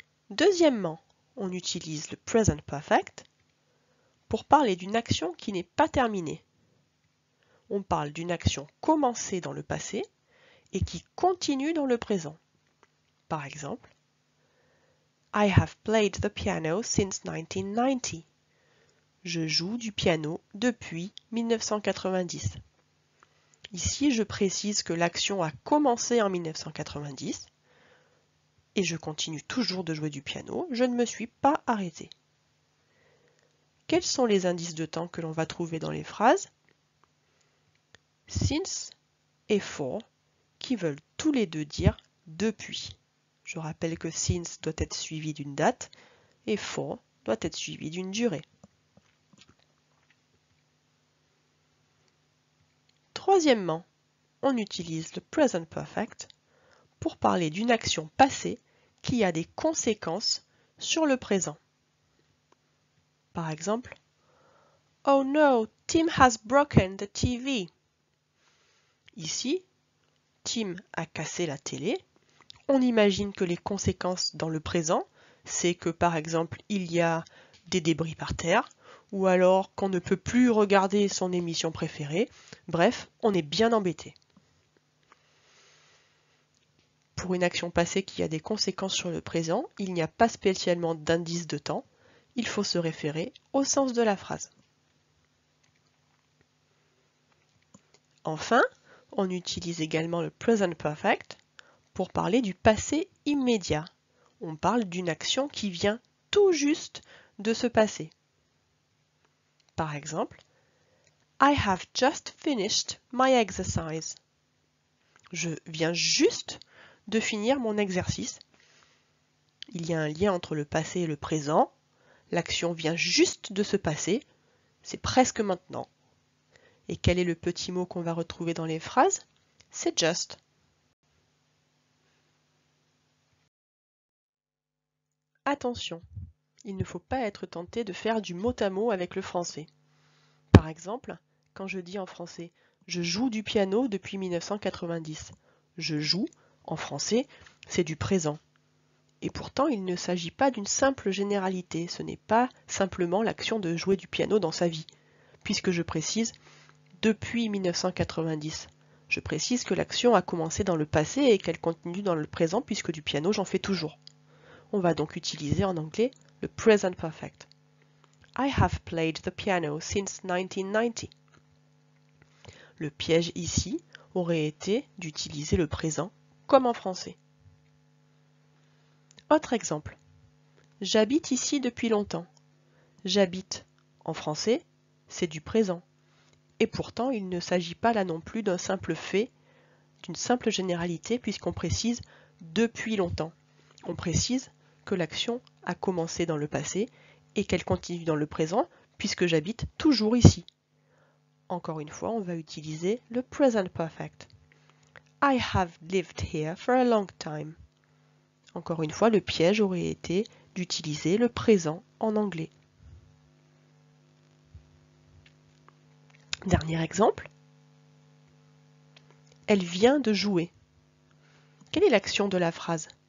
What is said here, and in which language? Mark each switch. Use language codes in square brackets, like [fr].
[fr] Deuxièmement, on utilise le present perfect pour parler d'une action qui n'est pas terminée. On parle d'une action commencée dans le passé et qui continue dans le présent. Par exemple, [en] I have played the piano since 1990. [fr] Je joue du piano depuis 1990. Ici, je précise que l'action a commencé en 1990 et je continue toujours de jouer du piano, je ne me suis pas arrêtée. Quels sont les indices de temps que l'on va trouver dans les phrases? Since et for, qui veulent tous les deux dire depuis. Je rappelle que since doit être suivi d'une date et for doit être suivi d'une durée. Troisièmement, on utilise le present perfect pour parler d'une action passée qui a des conséquences sur le présent. Par exemple, [en] Oh no, Tim has broken the TV. [fr] Ici, Tim a cassé la télé. On imagine que les conséquences dans le présent, c'est que par exemple, il y a des débris par terre, ou alors qu'on ne peut plus regarder son émission préférée. Bref, on est bien embêté. Pour une action passée qui a des conséquences sur le présent, il n'y a pas spécialement d'indice de temps. Il faut se référer au sens de la phrase. Enfin, on utilise également le present perfect pour parler du passé immédiat. On parle d'une action qui vient tout juste de se passer. Par exemple, [en] I have just finished my exercise. [fr] Je viens juste de finir mon exercice. Il y a un lien entre le passé et le présent. L'action vient juste de se passer. C'est presque maintenant. Et quel est le petit mot qu'on va retrouver dans les phrases? C'est just. Attention, il ne faut pas être tenté de faire du mot à mot avec le français. Par exemple, quand je dis en français « je joue du piano depuis 1990 », je joue, en français, c'est du présent. Et pourtant, il ne s'agit pas d'une simple généralité, ce n'est pas simplement l'action de jouer du piano dans sa vie, puisque je précise « depuis 1990 ». Je précise que l'action a commencé dans le passé et qu'elle continue dans le présent, puisque du piano, j'en fais toujours. On va donc utiliser en anglais le present perfect. [en] I have played the piano since 1990. [fr] Le piège ici aurait été d'utiliser le présent comme en français. Autre exemple. J'habite ici depuis longtemps. J'habite en français, c'est du présent. Et pourtant, il ne s'agit pas là non plus d'un simple fait, d'une simple généralité, puisqu'on précise depuis longtemps. On précise que l'action a commencé dans le passé et qu'elle continue dans le présent, puisque j'habite toujours ici. Encore une fois, on va utiliser le present perfect. [en] I have lived here for a long time. [fr] Encore une fois, le piège aurait été d'utiliser le présent en anglais. Dernier exemple. Elle vient de jouer. Quelle est l'action de la phrase?